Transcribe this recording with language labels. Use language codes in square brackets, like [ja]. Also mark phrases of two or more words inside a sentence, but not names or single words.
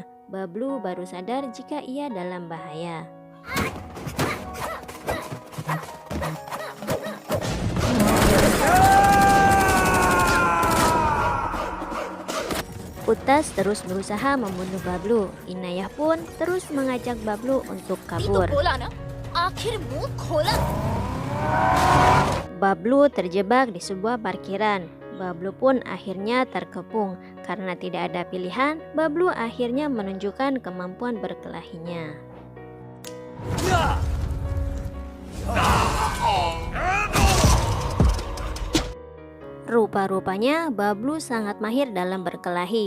[id] Bablu baru sadar jika ia dalam bahaya. Utas terus berusaha membunuh Bablu. Inayah pun terus mengajak Bablu untuk [hi] अभी तो [id] kabur. [hi] बोला ना, आखिर मुंह खोला। [id] Bablu terjebak di sebuah parkiran. Bablu pun akhirnya terkepung. Karena tidak ada pilihan, Bablu akhirnya menunjukkan kemampuan berkelahinya. Rupa-rupanya Bablu sangat mahir dalam berkelahi.